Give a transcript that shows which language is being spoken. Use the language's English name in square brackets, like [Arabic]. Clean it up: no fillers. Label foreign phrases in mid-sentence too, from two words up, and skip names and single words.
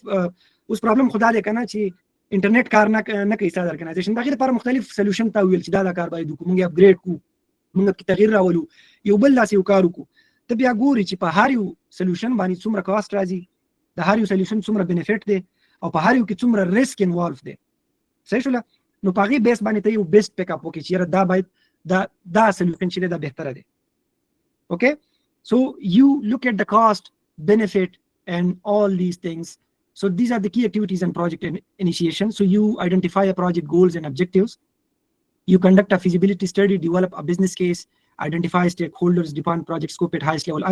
[Pashto] اوس پرابلم خو دا دی که نه چې انټرنیټ کار نه کوي ستا د ارګنایزیشن، د هغې لپاره مختلف سولوشن ته وویل چې دا کار باید وکړو، موږ یې اپګریډ کړو، موږ پکې تغیر راولو، یو بل داسې یو کار وکړو. ته بیا ګوري چې په هر یو سولوشن باندې څومره کاست راځي، د هر یو سولوشن څومره بینیفیټ دی، او په هر یو کې څومره [English] risk involved [Pashto] دی. صحیح شوله؟ نو په هغې بیس باندې ته یو [English] best pick up [Pashto] وکړې چې یاره دا باید دا سلیوشن چې دی دا بهتره دی. [English] Okay, so you look at the cost, benefit, and all these things. So these are the key activities in project initiation. So you identify a project goals and objectives. You conduct a feasibility study, develop a business case, identify stakeholders, define project scope at highest level.